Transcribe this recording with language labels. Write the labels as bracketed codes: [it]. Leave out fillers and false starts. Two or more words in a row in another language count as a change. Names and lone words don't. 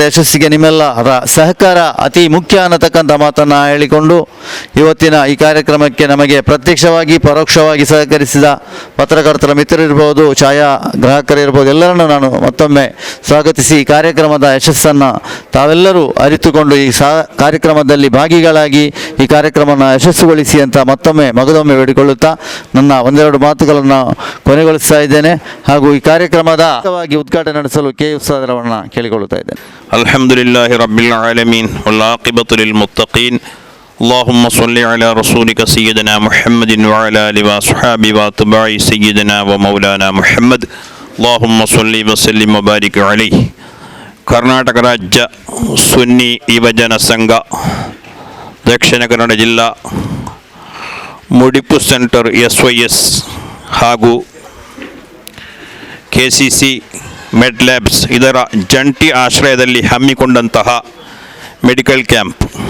[kn] ಯಶಸ್ಸಿಗೆ ನಿಮ್ಮೆಲ್ಲರ ಸಹಕಾರ ಅತಿ ಮುಖ್ಯ ಅನ್ನತಕ್ಕಂಥ ಮಾತನ್ನು ಹೇಳಿಕೊಂಡು ಇವತ್ತಿನ ಈ ಕಾರ್ಯಕ್ರಮಕ್ಕೆ ನಮಗೆ ಪ್ರತ್ಯಕ್ಷವಾಗಿ ಪರೋಕ್ಷವಾಗಿ ಸಹಕರಿಸಿದ ಪತ್ರಕರ್ತರ ಮಿತ್ರರಿರ್ಬೋದು, ಛಾಯಾಗ್ರಾಹಕರಿರ್ಬೋದು, ಎಲ್ಲರನ್ನು ನಾನು ಮತ್ತೊಮ್ಮೆ ಸ್ವಾಗತಿಸಿ ಈ ಕಾರ್ಯಕ್ರಮದ ಯಶಸ್ಸನ್ನು ತಾವೆಲ್ಲರೂ ಅರಿತುಕೊಂಡು ಈ ಕಾರ್ಯಕ್ರಮದಲ್ಲಿ ಭಾಗಿಗಳಾಗಿ ಈ ಕಾರ್ಯಕ್ರಮವನ್ನು ಯಶಸ್ಸುಗೊಳಿಸಿ ಅಂತ ಮಗದೊಮ್ಮೆ ಬೇಡಿಕೊಳ್ಳುತ್ತಾ ನನ್ನ ಒಂದೆರಡು ಮಾತುಗಳನ್ನು ಕೊನೆಗೊಳಿಸ್ತಾ ಇದ್ದೇನೆ. ಹಾಗೂ ಈ ಕಾರ್ಯಕ್ರಮದ ಉದ್ಘಾಟನೆ ನಡೆಸಲು KE ಉಸ್ತಾದರ ಉಸ್ತುವಾದರವನ್ನು ಕೇಳಿಕೊಳ್ಳುತ್ತಾ ಇದ್ದೇನೆ. [ar] الحمد لله رب العالمين والعاقبة للمتقين. اللهم صل على رسولك سيدنا محمد وعلى آله وصحبه واتباع سيدنا ومولانا محمد. اللهم صل وسلم وبارك عليه. [kn] ಕರ್ನಾಟಕ ರಾಜ್ಯ ಸುನ್ನಿ ಯುವಜನ ಸಂಘ ದಕ್ಷಿಣ ಕನ್ನಡ ಜಿಲ್ಲಾ ಮುಡಿಪು ಸೆಂಟರ್ SYS ಹಾಗೂ KCC ಮೆಡ್ ಲ್ಯಾಬ್ಸ್ ಇದರ ಜಂಟಿ ಆಶ್ರಯದಲ್ಲಿ ಹಮ್ಮಿಕೊಂಡಂತಹ [en] medical camp.